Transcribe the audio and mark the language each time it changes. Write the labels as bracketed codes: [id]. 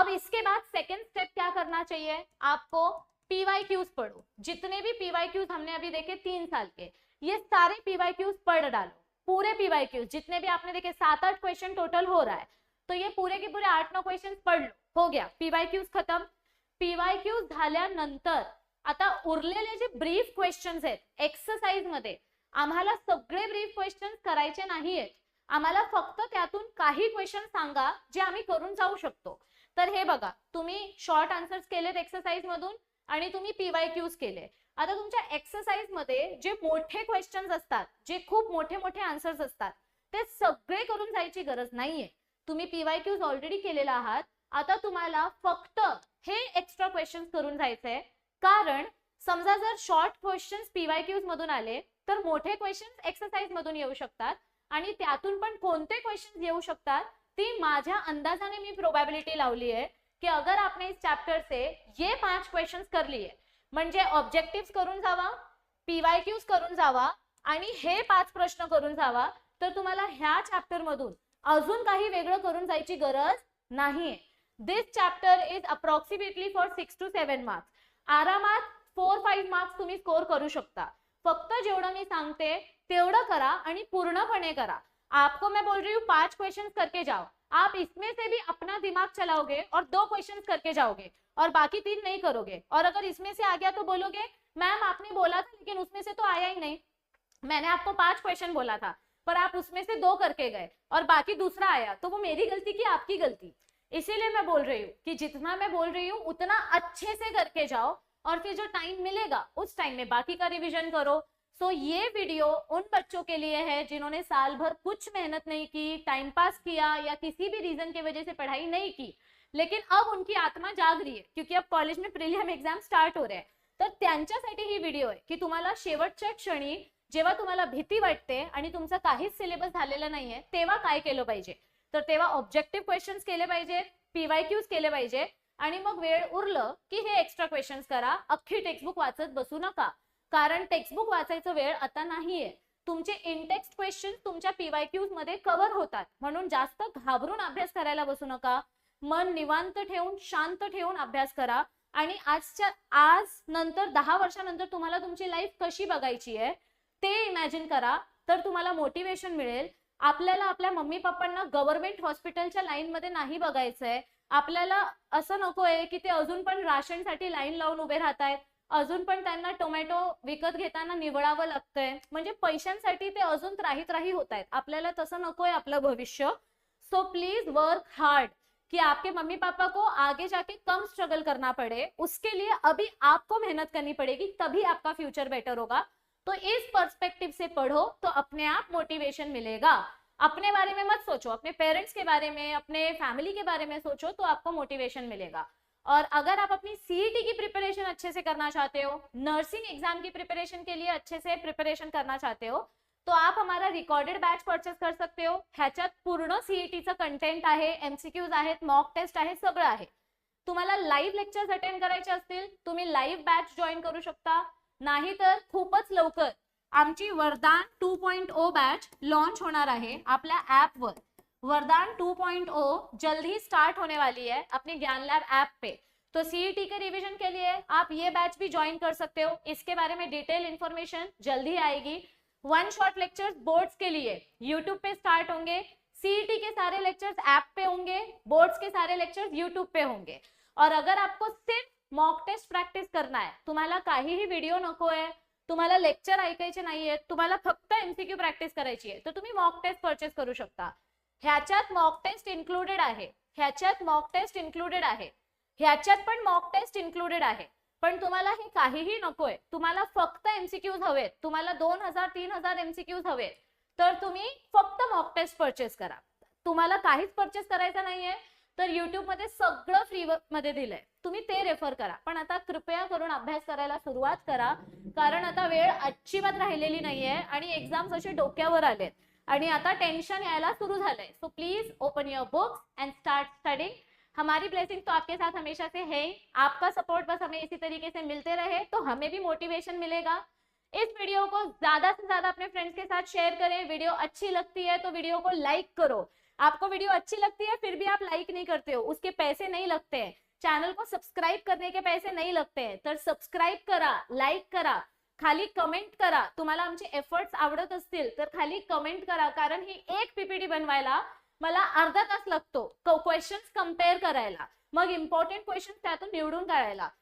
[hi] अब इसके बाद सेकंड स्टेप क्या करना चाहिए आपको? पीवाईक्यूज पढ़ो। जितने भी पीवाईक्यूज हमने अभी देखे 3 साल के, ये सारे पीवाईक्यूज पढ़ डालो, पूरे पीवाईक्यूज जितने भी आपने देखे, 7-8 क्वेश्चन टोटल हो रहा है, तो ये पूरे के पूरे 8-9 क्वेश्चन पढ़ लो, हो गया पीवाईक्यूज खत्म। [mr] पीवाईक्यूज झाल्यानंतर आता उरलेले जे ब्रीफ क्वेश्चन्स आहेत एक्सरसाइज मध्ये, आम्हाला सगळे ब्रीफ क्वेश्चन्स करायचे नाहीयेत, आम्हाला फक्त त्यातून काही क्वेश्चन सांगा जे आम्ही करून जाऊ शकतो। तर हे बघा, तुम्ही शॉर्ट आन्सर्स केलेत एक्सरसाइज मधून आणि तुम्ही पीवाईक्यूज केले। आता तुमच्या एक्सरसाइज मध्ये जे मोठे क्वेश्चन्स असतात, जे खूप मोठे मोठे आन्सर्स असतात, ते सगळे करून जायची गरज नाहीये। तुम्ही पीवाईक्यूज ऑलरेडी केलेला आहात, आता तुम्हाला फक्त हे एक्स्ट्रा क्वेश्चन्स करून जायचंय, कारण समजा जर शॉर्ट क्वेश्चन्स पीवाईक्यूज मधून आले तर मोठे क्वेश्चन्स एक्सरसाइज मधून येऊ शकतात आणि त्यातून पण कोणते क्वेश्चन्स येऊ शकतात ती माझ्या अंदाजाने मी प्रोबेबिलिटी लावली [hi] है कि अगर आपने इस चैप्टर से ये 5 क्वेश्चंस कर लिए, [mr] म्हणजे ऑब्जेक्टिव्स करून जावा, पीवाईक्यूज करून जावा आणि हे 5 प्रश्न करून जावा, तर तुम्हाला ह्या चॅप्टर मधून अजून काही वेगळं करून जायची गरज नाहीये। [en] This chapter is approximately for 6 to 7 marks. [mr] आरामात 4-5 मार्क्स तुम्ही स्कोर करू शकता। फक्त जेवढं मी सांगते तेवढं करा आणि पूर्णपणे करा। [hi] आपको मैं बोल रही हूँ 5 क्वेश्चंस करके जाओ, आप इसमें से भी अपना दिमाग चलाओगे और 2 क्वेश्चंस करके जाओगे और बाकी 3 नहीं करोगे, और अगर इसमें से आ गया तो बोलोगे मैम आपने बोला था लेकिन उसमें से तो आया ही नहीं, मैंने आपको 5 क्वेश्चन बोला था पर आप उसमें से 2 करके गए और बाकी दूसरा आया, तो वो मेरी गलती की आपकी गलती? इसीलिए मैं बोल रही हूँ कि जितना मैं बोल रही हूँ उतना अच्छे से करके जाओ, और फिर जो टाइम मिलेगा उस टाइम में बाकी का रिवीजन करो। सो ये वीडियो उन बच्चों के लिए है जिन्होंने साल भर कुछ मेहनत नहीं की, टाइम पास किया या किसी भी रीजन की वजह से पढ़ाई नहीं की, लेकिन अब उनकी आत्मा जाग रही है क्योंकि अब कॉलेज में प्रिलियम एग्जाम स्टार्ट हो रहे हैं। [mr] तर त्यांच्यासाठी ही व्हिडिओ आहे की तुम्हाला शेवटच्या क्षणी जेव्हा तुम्हाला भीती वाटते आणि तुमचा काहीच सिलेबस झालेला नाहीये तेव्हा काय केलं पाहिजे, तर तेव्हा ऑब्जेक्टिव्ह क्वेश्चन्स केले पाहिजेत, पीवायक्यूज केले पाहिजे, आणि मग वेळ उरलं की हे एक्स्ट्रा क्वेश्चन्स करा. अख्खी टेक्स्टबुक वाचत बसू नका, कारण टेक्स्टबुक वाचायचं वेळ आता नाहीये. तुमचे इनटेक्स्ट क्वेश्चन तुमच्या पीवायक्यूज मध्ये कव्हर होतात, म्हणून जास्त घाबरून अभ्यास करायला बसू नका. मन निवांत ठेवून शांत ठेवून अभ्यास करा. आणि आज नंतर 10 वर्षानंतर तुम्हाला तुमची लाईफ कशी बघायची आहे ते इमॅजिन करा, तर तुम्हाला मोटिवेशन मिळेल. आपल्याला आपल्या मम्मी पप्पांना गव्हर्नमेंट हॉस्पिटलच्या लाईन मध्ये नाही बघायचंय. आपल्याला असं नकोय की ते अजून पण राशनसाठी लाईन लावून उभे राहतायत, अजून पण त्यांना टोमॅटो विकत घेताना निवडावं लागतंय, म्हणजे पैशांसाठी ते अजून त्राही होत आहेत. आपल्याला तसं नकोय आपलं भविष्य. [en] so please work hard [hi] कि आपके मम्मी पापा को आगे जाके कम स्ट्रगल करना पड़े, उसके लिए अभी आपको मेहनत करनी पड़ेगी, तभी आपका फ्यूचर बेटर होगा. तो इस पर्सपेक्टिव से पढ़ो तो अपने आप मोटिवेशन मिलेगा. अपने बारे में मत सोचो, अपने पेरेंट्स के बारे में, अपने फैमिली के बारे में सोचो, तो आपको मोटिवेशन मिलेगा. और अगर आप अपनी सीईटी की प्रिपरेशन अच्छे से करना चाहते हो, नर्सिंग एग्जाम की प्रिपरेशन के लिए अच्छे से प्रिपरेशन करना चाहते हो, तो आप हमारा रिकॉर्डेड बैच परचेस कर सकते हो. [mr] ह्याच्यात पूर्ण सीईटीचं कंटेंट आहे, एमसीक्यूज आहेत, मॉक टेस्ट आहे, सगळं आहे. तुम्हाला लाईव्ह लेक्चर्स अटेंड करायचे असतील तुम्ही लाईव्ह बॅच जॉईन करू शकता. नाहीतर खूपच लवकर आमची वरदान 2.0 बैच लॉन्च होणार आहे आपल्या ऐप वर. [hi] वरदान 2.0 जल्द ही स्टार्ट होने वाली है अपने ज्ञान लैब ऐप पे. तो सीईटी के रिवीजन के लिए आप ये बैच भी ज्वाइन कर सकते हो. इसके बारे में डिटेल इंफॉर्मेशन जल्दी आएगी. 1 शॉट लेक्चर्स बोर्ड्स के लिए यूट्यूब पे स्टार्ट होंगे. सीईटी के सारे लेक्चर्स ऐप पे होंगे, बोर्ड्स के सारे लेक्चर्स यूट्यूब पे होंगे. और अगर आपको सिर्फ मॉक टेस्ट प्रॅक्टिस करना है, [mr] तुम्हाला काहीही व्हिडिओ नको आहे, तुम्हाला लेक्चर ऐकायचे नाहीये, तुम्हाला फक्त एमसीक्यू प्रॅक्टिस करायची आहे, तर तुम्ही मॉक टेस्ट परचेस करू शकता. ह्याच्यात मॉक टेस्ट इन्क्लुडेड आहे, ह्याच्यात मॉक टेस्ट इन्क्लुडेड आहे, ह्याच्यात पण मॉक टेस्ट इन्क्लुडेड आहे. पण तुम्हाला हे काहीही नकोय, तुम्हाला फक्त एमसीक्यूज हवेत, तुम्हाला 2000-3000 एमसीक्यूज हवेत, तर तुम्ही फक्त मॉक टेस्ट परचेस करा. तुम्हाला काहीच परचेस करायचं नाहीये तर YouTube मध्ये सगळं फ्री मध्ये दिलंय, तुम्ही ते रेफर करा. पण आता कृपया करून अभ्यास करायला सुरुवात करा, कारण आता वेळ अजिबात राहिलेली नाहीये आणि एग्जाम्स असे डोक्यावर आलेत आणि आता टेंशन यायला सुरू झालंय. [en] So please open your books and start studying. [hi] हमारी ब्लेसिंग तो आपके साथ हमेशा से है. आपका सपोर्ट बस हमें इसी तरीके से मिलते रहे तो हमें भी मोटिवेशन मिलेगा. इस वीडियो को ज्यादा से ज्यादा अपने फ्रेंड्स के साथ शेयर करें. वीडियो अच्छी लगती है तो वीडियो को लाइक करो. आपको वीडियो अच्छी लगती है फिर भी आप लाइक नहीं करते हो, उसके पैसे नहीं लगते हैं. चैनल को सब्सक्राइब करने के पैसे नहीं लगते हैं, [mr] तर सब्सक्राइब करा, लाइक करा, खाली कमेंट करा. तुम्हाला आमचे एफर्ट्स आवडत असतील तर खाली कमेंट करा, कारण ही एक पीपीटी बनवायला मला अर्धा तास लागतो क्वेश्चन्स कंपेअर करायला, मग इम्पॉर्टंट क्वेश्चन्स त्यातून निवडून काढायला.